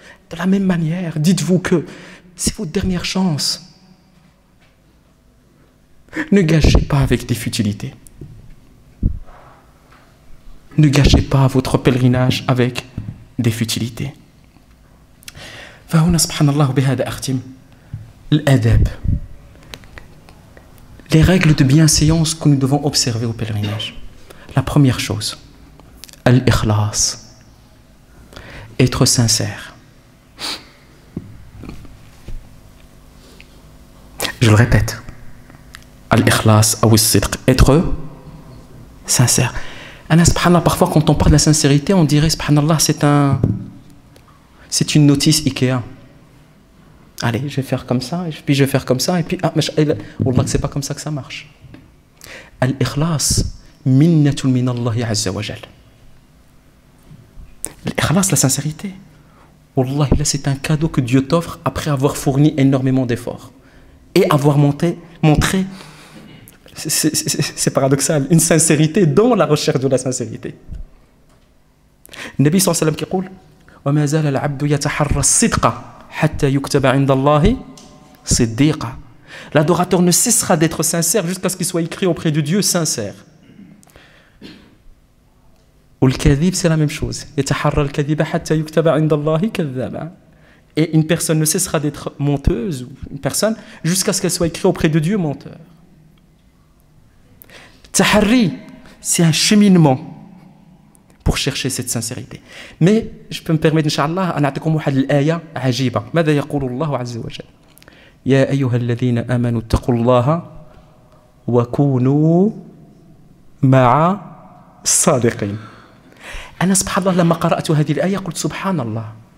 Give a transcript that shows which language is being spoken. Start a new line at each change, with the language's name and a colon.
French: De la même manière, dites-vous que c'est votre dernière chance. Ne gâchez pas avec des futilités. Ne gâchez pas votre pèlerinage avec des futilités.
Arabic: فهنا سبحان الله بهذا أختم الآداب.
French: Les règles de bienséance que nous devons observer au pèlerinage. La première chose, al-ikhlas, être sincère. Je le répète, al-ikhlas ou al-sidq, être sincère. Anna, subhanallah, parfois quand on parle de la sincérité, on dirait, subhanallah, c'est une notice Ikea. Allez, je vais faire comme ça, et puis je vais faire comme ça, et puis Wallah, c'est pas comme ça que ça marche.
Arabic: Al-ikhlas, minnatun min Allah azza wa jal.
French: L'ikhlas, la sincérité. Wallah, là, c'est un cadeau que Dieu t'offre après avoir fourni énormément d'efforts. Et avoir montré, c'est paradoxal, une sincérité dans la recherche de la sincérité.
Arabic: Nabi sallallahu alayhi wa sallam
French: qui dit
Arabic: وما زال العبد يتحرى الصدق حتى يكتب عند الله صديقا.
French: L'adorateur ne cessera d'être sincère jusqu'à ce qu'il soit écrit auprès de Dieu sincère.
Arabic: والكذب,
French: c'est la même chose.
Arabic: يتحرى الكذب حتى يكتب عند الله كذابا.
French: Et une personne ne cessera d'être menteuse, une personne, jusqu'à ce qu'elle soit écrite auprès de Dieu menteur. Tahari, c'est un cheminement pour chercher cette sincérité. Mais je peux me permettre, Inch'Allah, à
Arabic: نعطيكم واحد الآية عجيبة. ماذا يقول الله عز وجل؟ يا أيها الذين آمنوا اتقوا الله وكونوا مع الصادقين. أنا سبحان الله لما قرأت هذه الآية قلت سبحان الله.